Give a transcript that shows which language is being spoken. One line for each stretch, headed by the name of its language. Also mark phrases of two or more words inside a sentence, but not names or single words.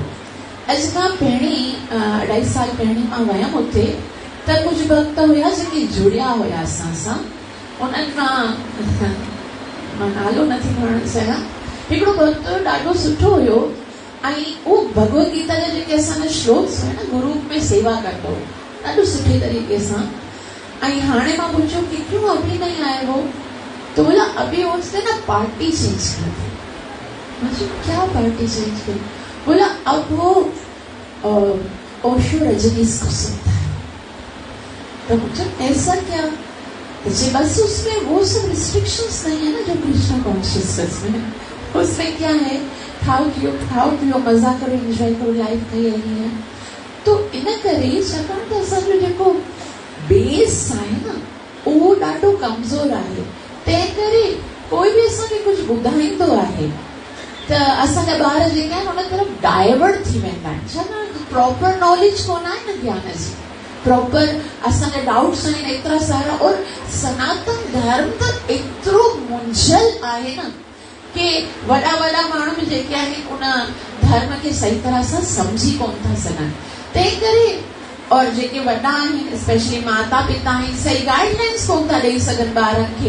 Sindhi: अॼु खां पहिरीं 2.5 साल पहिरीं मां वियमि उते, त कुझु भक्त हुया जेके जुड़िया हुया असां सां। उन्हनि मां मां नालो नथी खणणु चाहियां, हिकिड़ो भक्त ॾाढो सुठो हुयो, ऐं उहो भगवत गीता जा जेके असांजा श्लोक्स हुआ न, गुरु में सेवा कंदो ॾाढो सुठे तरीक़े सां। ऐं हाणे मां पुछियो
Hindi: कि क्यों अभी नहीं आए हो, तो बोला अभी उसने ना पार्टी चेंज कर दी। मैं क्या पार्टी चेंज की? बोला अब वो ओशो रजनीश को सुनता है। तो मुझे ऐसा क्या? जी बस उसमें वो सब रिस्ट्रिक्शंस नहीं है ना जो कृष्णा कॉन्शियसनेस में। उसमें क्या है, खाओ पियो मजा करो, एंजॉय करो, लाइफ कई रही है।
Sindhi: तो इन करे छाकाणि त असांजो जेको बेस आहे न उहो ॾाढो कमज़ोर आहे, तंहिं करे कोई बि असांखे कुझु ॿुधाईंदो आहे त असांजा ॿार जेके आहिनि उन तरफ़ डाइवर्ट थी वेंदा आहिनि। छाकाणि
English: प्रॉपर नॉलेज
Sindhi: कोन आहे न ज्ञान जी, प्रॉपर असांजा डाउट्स आहिनि एतिरा सारा, और सनातन धर्म त एतिरो मुंझल आहे न कि वॾा माण्हू बि जेके आहिनि उन धर्म खे सही तरह सां सम्झी कोन था सघनि। तंहिं करे और जेके वॾा आहिनि, स्पेशली माता पिता आहिनि, सही गाइडलाइंस कोन था ॾेई सघनि ॿारनि खे।